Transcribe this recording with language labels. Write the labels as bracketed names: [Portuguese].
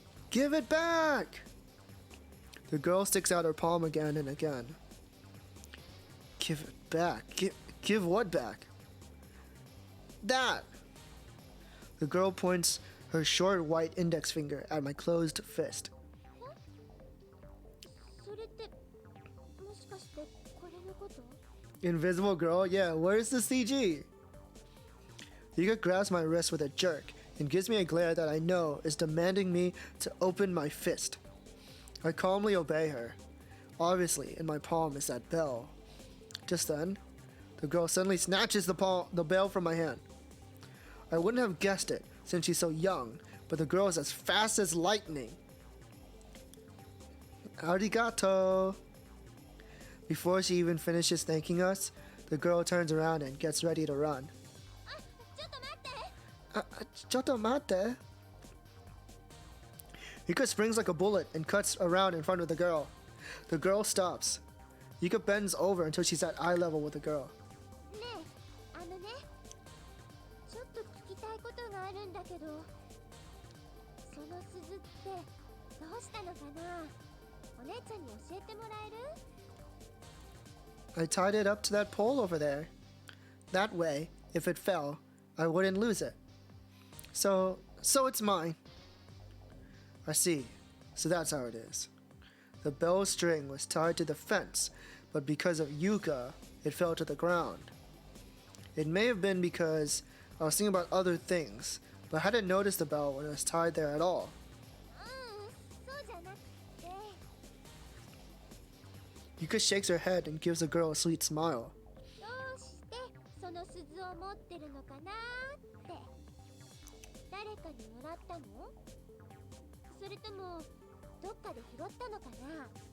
[English] Give it back! The girl sticks out her palm again and again. Give it back. Give what back? That! The girl points her short white index finger at my closed fist. [Japanese] それってもしかしてこれのこと [English] Invisible girl? Yeah, where's the CG? Yuka grabs my wrist with a jerk and gives me a glare that I know is demanding me to open my fist. I calmly obey her. Obviously, in my palm is that bell. Just then, the girl suddenly snatches the bell from my hand. I wouldn't have guessed it since she's so young, but the girl is as fast as lightning. [Japanese] Arigato! [English] Before she even finishes thanking us, The girl turns around and gets ready to run. [Japanese] あ、ちょっと待って。ちょっと待って. [English] Yuka springs like a bullet and cuts around in front of the girl. The girl stops. Yuka bends over until she's at eye level with the girl. [Japanese] ねえ、あのね、ちょっと聞きたいことがあるんだけど、その鈴ってどうしたのかな？お姉ちゃんに教えてもらえる？ [English] I tied it up to that pole over there. That way, if it fell, I wouldn't lose it. So it's mine. I see. So that's how it is. The bell string was tied to the fence, but because of Yuka, it fell to the ground. It may have been because I was thinking about other things, but I hadn't noticed the bell when it was tied there at all. [Japanese] そうじゃなくて、 [English] Yuka shakes her head and gives the girl a sweet smile. [Japanese] どうしてその鈴を持ってるのかなって。誰かにもらったの？それともどっかで拾ったのかな？